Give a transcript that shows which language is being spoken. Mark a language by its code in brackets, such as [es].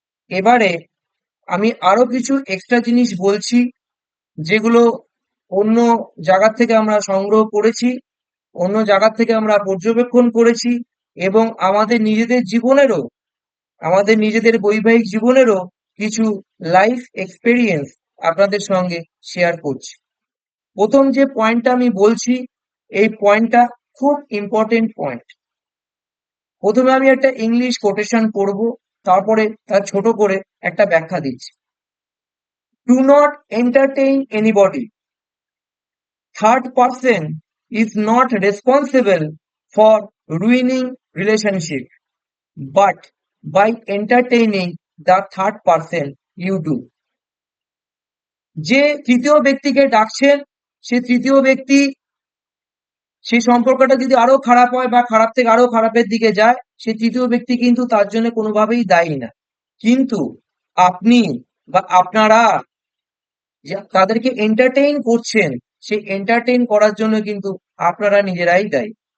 [bn] এবারে আমি আরো কিছু এক্সট্রা জিনিস বলছি, যেগুলো অন্য জায়গা থেকে আমরা সংগ্রহ করেছি, অন্য জায়গা থেকে আমরা পর্যবেক্ষণ করেছি, এবং আমাদের নিজেদের জীবনেরও, আমাদের নিজেদের বৈবাহিক জীবনেরও কিছু লাইফ এক্সপেরিয়েন্স আপনাদের সঙ্গে শেয়ার করছি। প্রথম যে পয়েন্টটা আমি বলছি, এই পয়েন্টটা খুব ইম্পর্টেন্ট পয়েন্ট। প্রথমে আমি একটা ইংলিশ কোটেশন করব, তারপরে তার ছোট করে একটা ব্যাখ্যা দিচ্ছি। [en] Do not entertain anybody, third person is not responsible for ruining relationship, but by entertaining the third person you do. [bn] যে তৃতীয় ব্যক্তিকে ডাকছেন, সে তৃতীয় ব্যক্তি সেই সম্পর্কটা যদি আরো খারাপ হয় বা খারাপ থেকে আরো খারাপের দিকে যায়, সে তৃতীয় ব্যক্তি কিন্তু তার জন্য কোনোভাবেই দায়ী না। কিন্তু আপনি বা আপনারা যে তাদেরকে এন্টারটেইন করছেন, সেই এন্টারটেইন করার জন্য কিন্তু আপনারা নিজেরাই দায়ী।